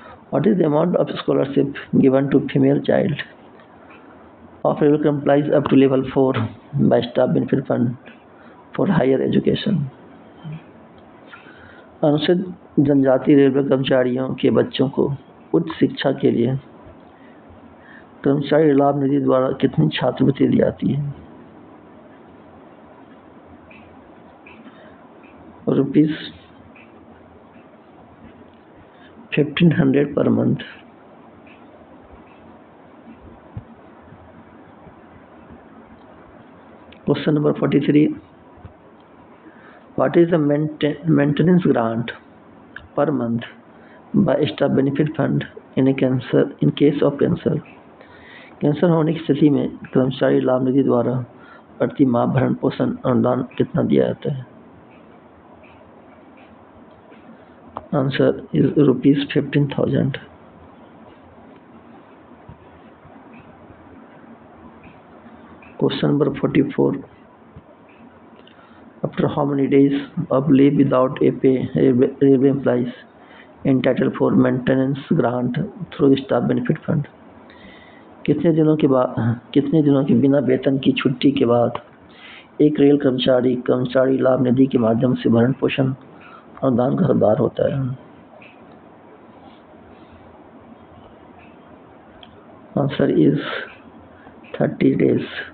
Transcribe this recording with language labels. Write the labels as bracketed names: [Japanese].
[English] What is the amount of scholarship given to female child of railway employees up to level 4 by staff benefit fund for higher education? [Hindi] अनुसूचित जनजाति railway कर्मचारियों के बच्चों को उच्च शिक्षा के लिए कर्मचारी लाभ निधि द्वारा कितनी छात्रवृत्ति दी जाती है? [English] ₹1,500 per month. Question number 43. What is the maintenance grant per month by staff benefit fund in case of cancer? [Hindi] Cancer होने की स्थिति में कर्मचारी लाभ निधि द्वारा प्रति माह भरण पोषण अनुदान कितना दिया जाता है? [English] Answer is ₹15,000. Question number 44. After how many days of leave without a pay railway employees entitled for maintenance grant through the staff benefit fund? [Hindi] कितने दिनों के बिना वेतन की छुट्टी के बाद एक रेल कर्मचारी लाभ निधि के माध्यम से भरण पोषण अनुदान का हकदार होता है? [English] Answer is 30 days.